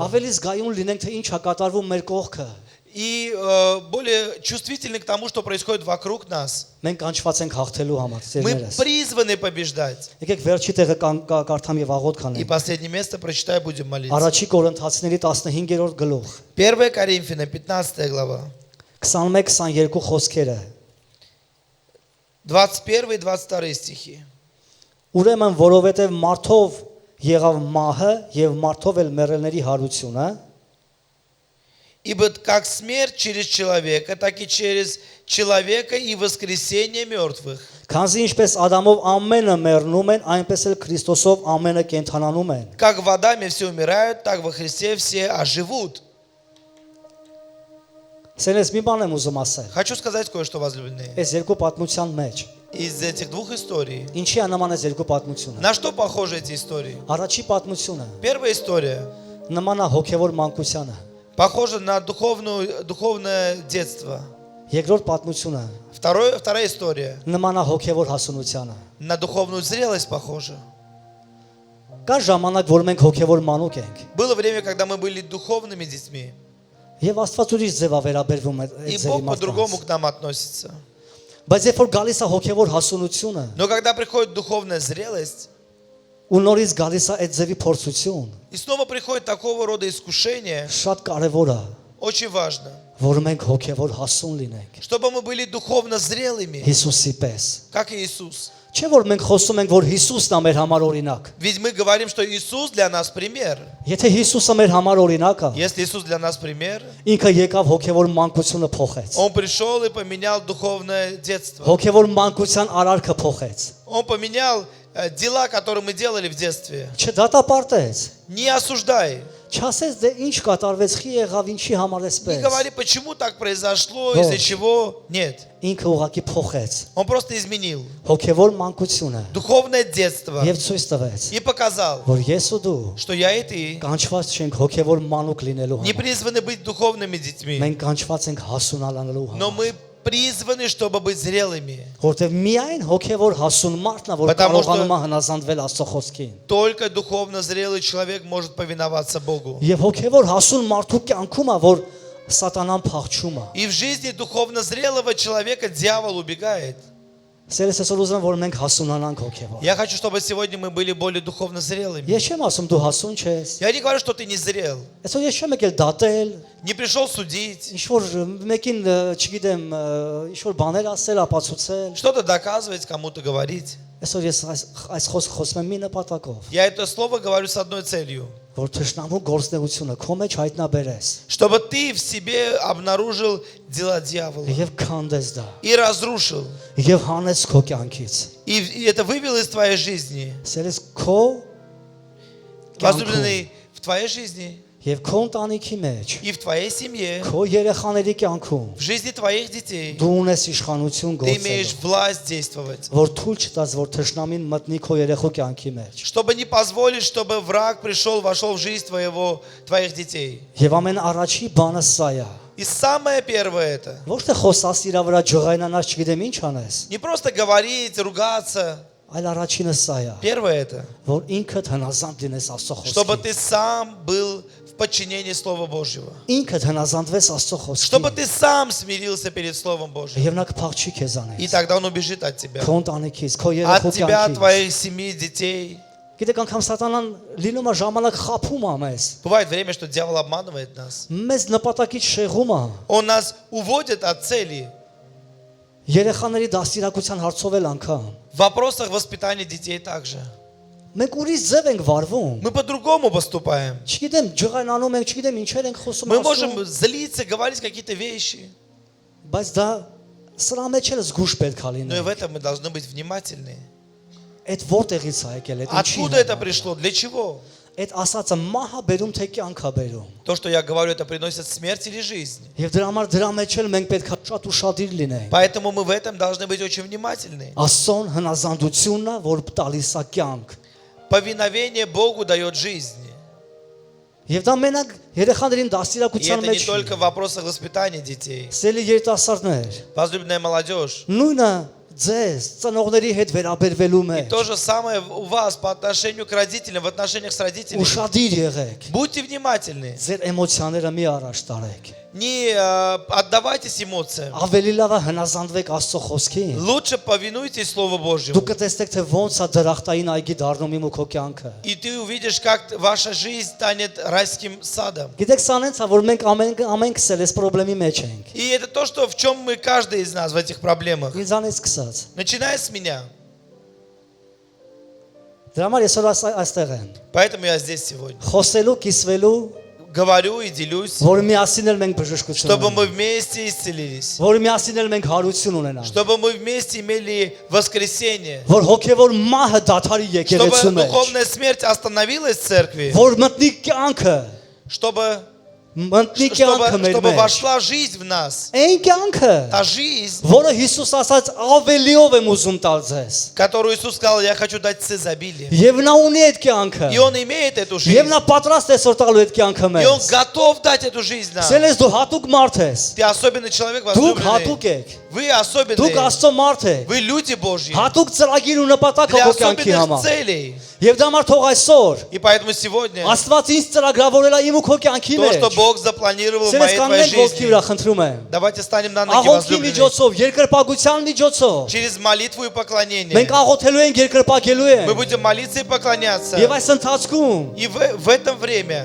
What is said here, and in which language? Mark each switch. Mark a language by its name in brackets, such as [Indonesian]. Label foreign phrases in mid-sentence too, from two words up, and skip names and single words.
[Armenian] Ավելի զգայուն լինենք, թե ինչ է կատարվում մեր կողքը։ [Russian] и более чувствительны к тому, что происходит вокруг нас. [Armenian] Մենք կանչված ենք հաղթելու համար, [Russian] Мы [Armenian] ծերներս։ [Russian] призваны побеждать. [Armenian] Եկեք վերջի տեղը կարդամ եւ աղոթ [Russian] И [Armenian] կանենք։ [Russian] последнее место прочитай, будем молиться. [Armenian] Առաջի Կորինթացիների 15-րդ գլուխ [Russian] 1 Коринфянам, 15 глава, [Armenian] 21-22 խոսքերը։ [Russian] 21 и 22 стихи. [Armenian] Ուրեմն որովհետև մարդով եղավ մահը եւ մարդով էլ մեռելների հարությունը, [Russian] Ибо как смерть через человека, так и через человека и воскресение мертвых. [Armenian] քանզի ինչպես Ադամով ամենը մեռնում են, այնպես էլ Քրիստոսով ամենը կենթանանում են։ [Russian] Как в Адаме все умирают, так во Христе все оживут. [Armenian] Սենես մի բան եմ ուզում ասել։ [Russian] Хочу сказать кое-что, возлюбленные. [Armenian] Այս երկու պատմության մեջ [Russian] Из этих двух историй. [Armenian] ինչի է նման այս երկու պատմությունը։ [Russian] На что похожи эти истории? [Armenian] Առաջի պատմությունը [Russian] Первая история [Armenian] նման է հոգևոր մանկությանը։ [Russian] похожа на духовное детство. [Armenian] Երկրորդ պատմությունը [Russian] Вторая история [Armenian] նման է հոգևոր հասունությանը։ [Russian] на духовную зрелость похожа. [Armenian] Կա ժամանակ, որ մենք հոգևոր մանուկ ենք, [Russian] Было время, когда мы были духовными детьми, [Armenian] եւ Աստված ուրիշ ձև է վերաբերվում այդ [Russian] и [Armenian] ձևի [Russian] Бог по-другому [Armenian] մարդկանց։ [Russian] к нам относится. [Armenian] Բայց երբ որ գալիս է հոգևոր հասունությունը, [Russian] Но когда приходит духовная зрелость, [Armenian] ու նորից գալիս է այդ ձևի փորձություն, [Russian] и снова приходит такого рода искушение, [Armenian] շատ կարևոր է, [Russian] очень важно, [Armenian] որ մենք հոգևոր հասուն լինենք [Russian] чтобы мы были духовно зрелыми, [Armenian] Հիսուսի պես։ [Russian] как Иисус. [Armenian] Չէ որ մենք խոսում ենք, որ Հիսուսն է մեր համար օրինակ։ [Russian] Ведь мы говорим, что Иисус для нас пример. [Armenian] Եթե Հիսուսը մեր համար օրինակ է, [Russian] Если Иисус для нас пример, [Armenian] ինքը եկավ հոգևոր մանկությունը փոխեց։ [Russian] Он пришел и поменял духовное детство. [Armenian] Հոգևոր մանկության արարքը փոխեց։ [Russian] Он поменял дела, которые мы делали в детстве. [Armenian] Չդատապարտեց։ [Russian] Не осуждай. [Armenian] Չասես դե ինչ կատարվեց, խի եղավ, ինչի համար [Russian] Не [Armenian] էսպես։ [Russian] говори, почему так произошло, Вот. из-за чего. Нет. [Armenian] Ինքը ուղղակի փոխեց [Russian] Он просто изменил [Armenian] հոգևոր մանկությունը [Russian] духовное детство [Armenian] եւ ցույց տվեց, [Russian] и показал, [Armenian] որ ես ու դու [Russian] что я и ты [Armenian] կանչված չենք հոգևոր մանուկ լինելու [Russian] не [Armenian] համար։ [Russian] призваны быть духовными детьми, [Armenian] Մենք կանչված ենք հասունանալու [Russian] но [Armenian] համար։ [Russian] мы призваны, чтобы быть зрелыми. [Armenian] Որտեւ միայն հոգևոր հասուն մարդն է, որ [Russian] Потому что- [Armenian] կարողանում է հնազանդվել Աստծո խոսքին։ [Russian] Только духовно зрелый человек может повиноваться Богу. [Armenian] Եվ հոգևոր հասուն մարդու կյանքում է, որ Սատանան փախչում է։ [Russian] И в жизни духовно зрелого человека дьявол убегает. [Armenian] Սերս այսօր ուզում եմ, որ մենք հասունանանք հոգևոր։ [Russian] Я хочу, чтобы сегодня мы были более духовно зрелыми. [Armenian] Ես չեմ ասում դու հասուն չես։ [Russian] Я не говорю, что ты не зрел. [Armenian] Այսօր ես չեմ եկել դատել, [Russian] Не пришел судить, [Armenian] ինչ որ մեկին, չգիտեմ, ինչ որ բաներ ասել, ապացուցել։ [Russian] что-то доказывать, кому-то говорить. [Armenian] Այսօր ես այս խոսում եմ մի նպատակով, [Russian] Я это слово говорю с одной целью. [Armenian] որ թշնամու գործնեությունը քո մեջ հայտնաբերես [Russian] Чтобы ты в себе обнаружил дела дьявола [Armenian] եւ քանդես դա [Russian] и разрушил. [Armenian] եւ հանես քո կյանքից։ [Russian] И это вывел из твоей жизни. [Armenian] Սերես քո [Russian] Возлюбленный, в твоей жизни [Armenian] եւ քո ընտանիքի մեջ, [Russian] и в твоей семье, [Armenian] քո երեխաների կյանքում [Russian] в жизни твоих детей [Armenian] դու ունես իշխանություն [Russian] ты имеешь [Armenian] գործել, [Russian] власть действовать. [Armenian] որ թույլ չտաս, որ թշնամին մտնի քո երեխու կյանքի մեջ։ [Russian] Чтобы не позволить, чтобы враг пришел, вошел в жизнь твоих детей. [Armenian] Եվ ամեն առաջի բանը սա է։ [Russian] И самое первое это. [Armenian] Ոչ թե խոսաս իրա վրա ջղայնանաս, չգիտեմ ինչ անես, [Russian] Не просто говорить, ругаться. [Armenian] այլ առաջինը սա է, [Russian] Первое это. [Armenian] որ ինքդ հնազանդ լինես Աստծո [Russian] Чтобы [Armenian] խոսքին։ [Russian] ты сам был в подчинении Слова Божьего. [Armenian] Ինքդ հնազանդվես Աստծո [Russian] Чтобы [Armenian] խոսքին։ [Russian] ты сам смирился перед Словом Божьим. [Armenian] Եվ նա կփախչի [Russian] И [Armenian] քեզանից, [Russian] тогда Он убежит от тебя. [Armenian] քո ընտանիքից, քո [Russian] От [Armenian] երեխու [Russian] тебя, от [Armenian] կյանքից։ [Russian] твоих семьи, детей. [Armenian] Գիտեք, անգամ սատանան լինում է ժամանակ խափում է մեզ։ [Russian] Бывает время, что дьявол обманывает нас. [Armenian] Մեզ նպատակից շեղում է։ [Russian] Он нас уводит от цели. [Armenian] Երեխաների դաստիարակության հարցով էլ անգամ։ [Russian] В вопросах воспитания детей также. [Armenian] Մենք ուրիշ ձև ենք վարվում։ [Russian] Мы по-другому поступаем. [Armenian] Չգիտեմ, ջղայնանում ենք, չգիտեմ ինչեր ենք խոսում [Russian] Мы [Armenian] Աստծո, [Russian] можем злиться, говорить какие-то вещи. [Armenian] բայց դա սրա մեջ էլ զգուշ պետք է [Russian] Но и в [Armenian] լինել։ [Russian] этом мы должны быть внимательны. [Armenian] Այդ որտեղից է եկել, այդ ինչի։ [Russian] Откуда это пришло? Для чего? [Armenian] Այդ ասածը մահա բերում թե կյանքա բերում։ [Russian] То, что я говорю, это приносит смерть или жизнь. [Armenian] Եվ դրա համար դրա մեջ էլ մենք պետք է շատ ուշադիր լինենք։ [Russian] Поэтому мы в этом должны быть очень внимательны. [Armenian] Աստծոն հնազանդությունն է, որ տալիս է կյանք։ [Russian] Повиновение Богу дает жизнь. [Armenian] Եվ դա մենակ երեխաներին [Russian] И [Armenian] դաստիարակության [Russian] это не [Armenian] մեջ։ [Russian] только в вопросах воспитания детей. [Armenian] Սելի երիտասարդներ, [Russian] Возлюбленная молодежь. [Armenian] նույնը ձեզ ծնողների հետ վերաբերվելու [Russian] И [Armenian] մեջ [Russian] то же самое у вас по отношению к родителям, в отношениях с родителями. [Armenian] ուշադիր եղեք։ [Russian] Будьте внимательны. [Armenian] Ձեր էմոցիաները մի առաջ տարեք։ [Russian] Не отдавайтесь эмоциям. [Armenian] Ավելի լավ է հնազանդվեք Աստծո խոսքին։ [Russian] Лучше повинуйтесь Слову [Armenian] Դուք [Russian] Божьему. [Armenian] կտեսնեք, թե ոնց է դրախտային այգի դառնում իմ ու քո կյանքը։ [Russian] И ты увидишь, как ваша жизнь станет райским садом. [Armenian] Գիտեք, սա նենց է, որ մենք ամենքս էլ այս խնդրի մեջ ենք։ [Russian] И это то, что в чем мы, каждый из нас в этих проблемах. [Armenian] Ինձանից սկսած։ [Russian] Начиная с меня. [Armenian] Դրա համար այսօր այստեղ են։ [Russian] Поэтому я здесь сегодня. [Armenian] Խոսելու, կիսվելու, [Russian] Говорю и делюсь, [Armenian] որ միասին էլ մենք բժշկություն [Russian] чтобы [Armenian] ունենանք։ [Russian] мы вместе исцелились. [Armenian] Որ միասին էլ մենք հարություն ունենանք։ [Russian] Чтобы мы вместе имели воскресение. [Armenian] Որ հոգևոր մահը դադարի եկեղեցու [Russian] Чтобы [Armenian] մեջ։ [Russian] духовная смерть остановилась в церкви. [Armenian] Որ մտնի կյանքը, [Russian] Чтобы [Armenian] մտնի կյանքը մեր [Russian] чтобы [Armenian] մեջ։ [Russian] вошла жизнь в нас. [Armenian] Այն կյանքը, [Russian] Та жизнь, [Armenian] որը Հիսուս ասաց ավելիով եմ ուզում տալ ձեզ։ [Russian] которую Иисус сказал, я хочу дать с изобилием. [Armenian] Եվ նա ունի այդ կյանքը։ [Russian] И Он имеет эту жизнь. [Armenian] Եվ նա պատրաստ է այսօր տալու այդ կյանքը [Russian] И Он [Armenian] մեզ։ [Russian] готов дать эту жизнь нам. [Armenian] Սելես դու հատուկ մարդ ես։ [Russian] Ты особенный человек, [Armenian] Դուք [Russian] возлюбленный. [Armenian] հատուկ եք։ [Russian] Вы [Armenian] Դուք [Russian] особенные. [Armenian] Աստծո մարդ եք։ [Russian] Вы люди Божьи. [Armenian] Հատուկ ծրագիր ու նպատակ [Russian] Для [Armenian] ո կյանքի [Russian] особенных [Armenian] համար։ [Russian] целей. [Armenian] Եվ դա համար թող այսօր [Russian] И поэтому сегодня [Armenian] Աստված ինձ ծրագրավորել է իմ ու քո կյանքի [Russian] то, что [Armenian] մեջ։ [Russian] Бог запланировал в [Armenian] Սելես [Russian] моей твоей [Armenian] կանենք ողքի [Russian] жизни. [Armenian] վրա խնդրում եմ։ [Russian] Давайте станем на ноги, [Armenian] Աղոթքի [Russian] возлюбленные. [Armenian] միջոցով, երկրպագության միջոցով [Russian] Через молитву и поклонение. [Armenian] մենք աղոթելու ենք, երկրպագելու [Russian] Мы [Armenian] ենք։ [Russian] будем молиться и поклоняться. [Armenian] Եվ այս ընթացքում [Russian] И в это время